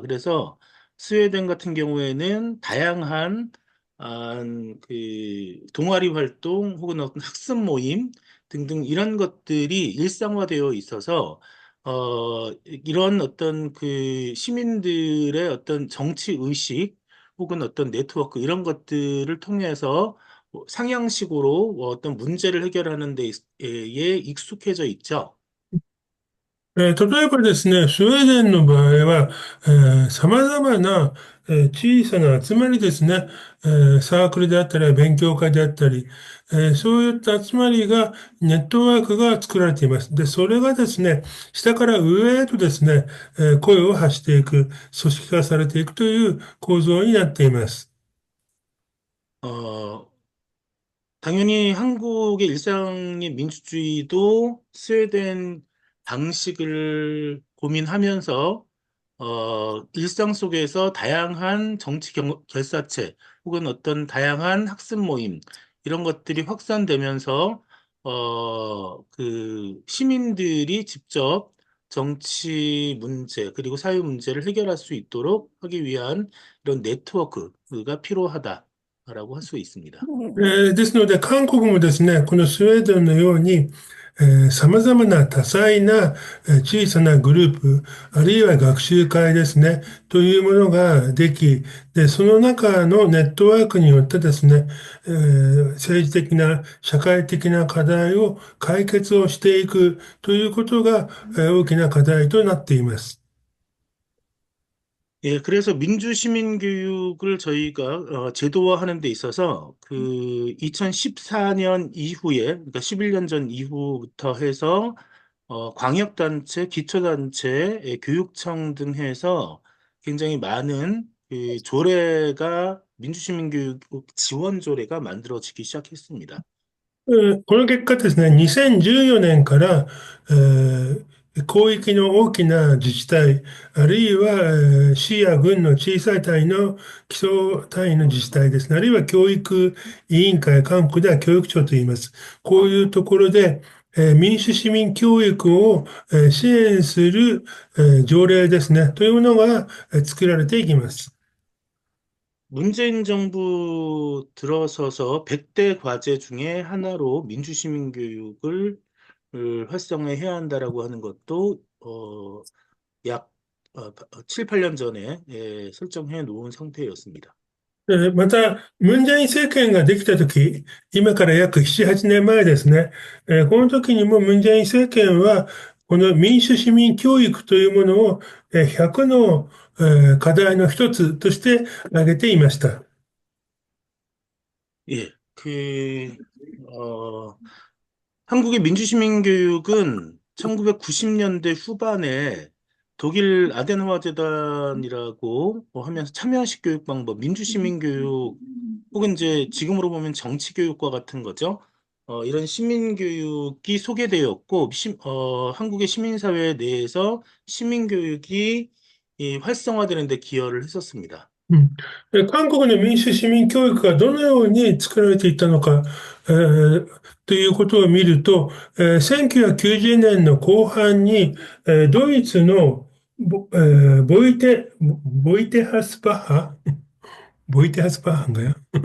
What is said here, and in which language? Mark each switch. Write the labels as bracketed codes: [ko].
[ko] 그래서 스웨덴 같은 경우에는 다양한 그 동아리 활동 혹은 어떤 학습 모임 등등 이런 것들이 일상화되어 있어서 이런 어떤 그 시민들의 어떤 정치 의식 혹은 어떤 네트워크 이런 것들을 통해서 상향식으로 어떤 문제를 해결하는 데에 익숙해져 있죠. [ja] 例えばですね、スウェーデンの場合は、様々な、小さな集まりですね、サークルであったり、勉強会であったり、そういった集まりが、ネットワークが作られています。で、それがですね、下から上へとですね、声を発していく、組織化されていくという構造になっています。 [ko] 어, 당연히 한국의 일상의 민주주의도 스웨덴 방식을 고민하면서 일상 속에서 다양한 정치 결사체 혹은 어떤 다양한 학습 모임 이런 것들이 확산되면서 그 시민들이 직접 정치 문제 그리고 사회 문제를 해결할 수 있도록 하기 위한 이런 네트워크가 필요하다라고 할 수 있습니다. [ja] ですので、韓国もですね、このスウェーデンのように、様々な多彩な小さなグループ、あるいは学習会ですね、というものができ、で、その中のネットワークによってですね、政治的な、社会的な課題を解決をしていくということが、大きな課題となっています。 [ko] 예, 그래서 민주시민교육을 저희가 제도화하는 데 있어서 그 2014년 이후에, 그러니까 11년 전 이후부터 해서 광역단체, 기초단체, 교육청 등 해서 굉장히 많은 그 조례가 민주시민교육 지원 조례가 만들어지기 시작했습니다. [ja] この結果ですね、2014年から、広域の大きな自治体、あるいは、市や郡の小さい単位の基礎単位の自治体ですね、あるいは教育委員会、韓国では教育庁と言います。こういうところで、民主市民教育を、支援する、条例ですね、というものが、作られていきます。 [ko] 문재인 정부 들어서서 100대 과제 중에 하나로 민주시민교육을 활성화해야 한다라고 하는 것도 약 7, 8년 전에 설정해 놓은 상태였습니다. [ja] また、文在寅政権ができたとき、今から約7、8年前ですね、この時にも文在寅政権は、この民主市民教育というものを100の課題の一つとして挙げていました。 [ko] 예, 그 어, 한국의 민주시민교육은 1990년대 후반에 독일 아덴ауer 재단이라고 하면서 참여식 교육 방법, 민주시민교육 혹은 이제 지금으로 보면 정치교육과 같은 거죠. 이런 시민교육이 소개되었고, 한국의 시민사회 내에서 시민교육이 이 활성화되는 데 기여를 했었습니다. [ja] うん。韓国の民主市民教育がどのように作られていったのか、ということを見ると、1990年の後半に、ドイツのボイテハスバッハ、ボイテハスバッハが